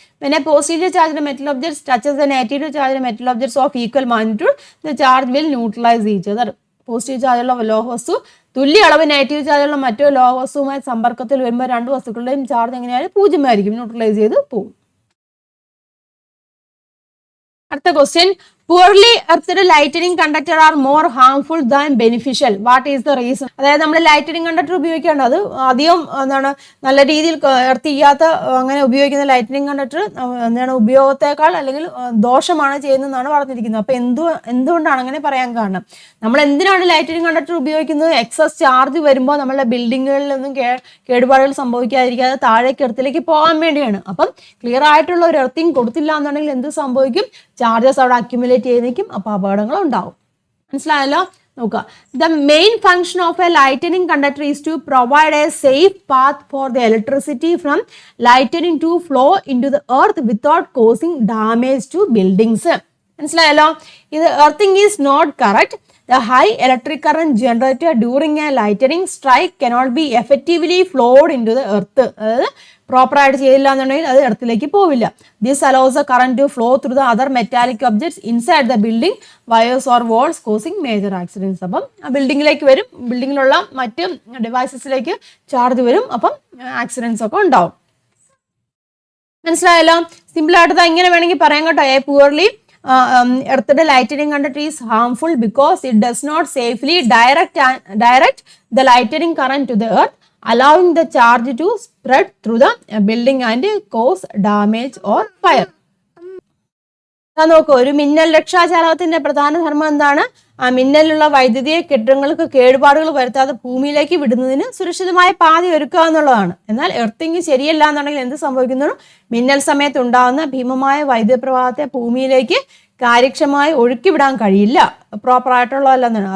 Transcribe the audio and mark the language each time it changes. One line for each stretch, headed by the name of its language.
English: പിന്നെ positive charge metal objects touches the negative charge metal objects of equal magnitude, the charge will neutralize each other.
Malayalam: Positive ചാർജുള്ള ലോഹവസ്തു തുല്യ അളവ് negative ചാർജുള്ള മറ്റൊരു ലോഹവസ്തുവുമായി സമ്പർക്കത്തിൽ വരുമ്പോൾ 2 വസ്തുക്കളുടെയും ചാർജ് എങ്ങനെയായാലും 0 ആയിരിക്കും, ന്യൂട്രലൈസ് ചെയ്ത് പോകും. അടുത്ത question,
English: poorly earthed lightning conductor are more harmful than beneficial. What is the reason?
Malayalam: അതായത് നമ്മൾ ലൈറ്റനിങ് കണ്ടക്ടർ ഉപയോഗിക്കേണ്ട, അത് അധികം എന്താണ് നല്ല രീതിയിൽ എർത്ത് ചെയ്യാത്ത അങ്ങനെ ഉപയോഗിക്കുന്ന ലൈറ്റനിങ് കണ്ടക്ടർ എന്താണ് ഉപയോഗത്തെക്കാൾ അല്ലെങ്കിൽ ദോഷമാണ് ചെയ്യുന്നതെന്നാണ് പറഞ്ഞിരിക്കുന്നത്. അപ്പോൾ എന്തുകൊണ്ടാണ് അങ്ങനെ പറയാൻ കാരണം? നമ്മൾ എന്തിനാണ് ലൈറ്റനിങ് കണ്ടക്ടർ ഉപയോഗിക്കുന്നത്? എക്സസ് ചാർജ് വരുമ്പോൾ നമ്മളുടെ ബിൽഡിങ്ങുകളിലൊന്നും കേടുപാടുകൾ സംഭവിക്കാതിരിക്കാതെ താഴേക്ക് എർത്തിലേക്ക് പോകാൻ വേണ്ടിയാണ്. അപ്പം ക്ലിയർ ആയിട്ടുള്ള ഒരു എർത്തിങ് കൊടുത്തില്ല എന്നുണ്ടെങ്കിൽ എന്ത് സംഭവിക്കും? ചാർജസ് അവിടെ അക്യുമുലേറ്റ് ചെയ്തേക്കും, അപ്പോൾ അപകടങ്ങൾ ഉണ്ടാവും. മനസ്സിലായല്ലോ?
English: നോക്കുക, the main function of a lightning conductor is to provide a safe path for the electricity from lightning to flow into the earth without causing damage to buildings.
Malayalam: മനസ്സിലായല്ലോ?
English: ഇത് earthing is not correct. The high electric current generated during a lightning strike cannot be effectively flowed into the earth.
Malayalam: അതായത് പ്രോപ്പറായിട്ട് ചെയ്തില്ല എന്നുണ്ടെങ്കിൽ അത് എർത്തിലേക്ക് പോവില്ല.
English: This allows the current to flow through the other metallic objects inside the building, wires or walls, causing major accidents.
Malayalam: അപ്പം ആ ബിൽഡിങ്ങിലേക്ക് വരും, ബിൽഡിങ്ങിലുള്ള മറ്റ് ഡിവൈസസിലേക്ക് ചാർജ് വരും, അപ്പം ആക്സിഡൻസ് ഒക്കെ ഉണ്ടാവും. മനസ്സിലായല്ലോ? സിമ്പിളായിട്ട് ഇങ്ങനെ വേണമെങ്കിൽ പറയാം കേട്ടോ.
English: Poorly earthed lightning conductor is harmful because it does not safely direct the lightning current to the earth, allowing the charge to spread through the building and cause damage or fire.
Malayalam: നോക്കൂ, ഒരു മിന്നൽ രക്ഷാചാലകത്തിന്റെ പ്രധാന ധർമ്മം എന്താണ്? ആ മിന്നലുള്ള വൈദ്യുതിയെ കെട്ടിടങ്ങൾക്ക് കേടുപാടുകൾ വരുത്താതെ ഭൂമിയിലേക്ക് വിടുന്നതിന് സുരക്ഷിതമായ പാത ഒരുക്കുക എന്നുള്ളതാണ്. എന്നാൽ എർത്തിങ് ശരിയല്ല എന്നുണ്ടെങ്കിൽ എന്ത് സംഭവിക്കുന്നു? മിന്നൽ സമയത്ത് ഉണ്ടാകുന്ന ഭീമമായ വൈദ്യുത പ്രവാഹത്തെ ഭൂമിയിലേക്ക് കാര്യക്ഷമമായി ഒഴുക്കിവിടാൻ കഴിയില്ല, പ്രോപ്പറായിട്ടുള്ളതല്ലെന്നാണ്.